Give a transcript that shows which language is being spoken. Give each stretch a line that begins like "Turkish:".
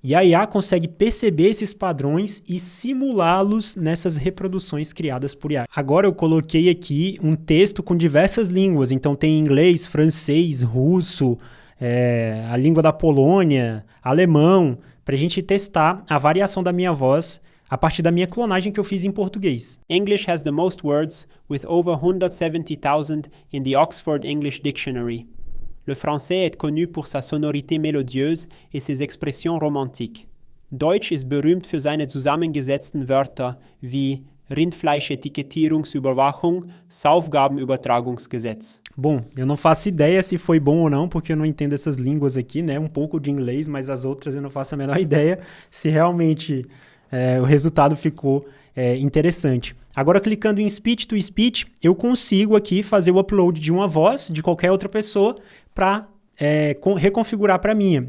Portuguese: E a IA consegue perceber esses padrões e simulá-los nessas reproduções criadas por IA. Agora eu coloquei aqui um texto com diversas línguas. Então tem inglês, francês, russo, a língua da Polônia, alemão, para a gente testar a variação da minha voz a partir da minha clonagem que eu fiz em português.
English: English has the most words, with over 170,000 in the Oxford English Dictionary.
French: Le français est connu pour sa sonorité mélodieuse et ses expressions romantiques.
German: Deutsch ist berühmt für seine zusammengesetzten Wörter wie Rindfleischetikettierungsüberwachung, Saufgabenübertragungsgesetz.
Portuguese: Bom, eu não faço ideia se foi bom ou não, porque eu não entendo essas línguas aqui, né? Um pouco de inglês, mas as outras eu não faço a menor ideia se realmente o resultado ficou interessante. Agora, clicando em Speech to Speech, eu consigo aqui fazer o upload de uma voz de qualquer outra pessoa para reconfigurar para minha.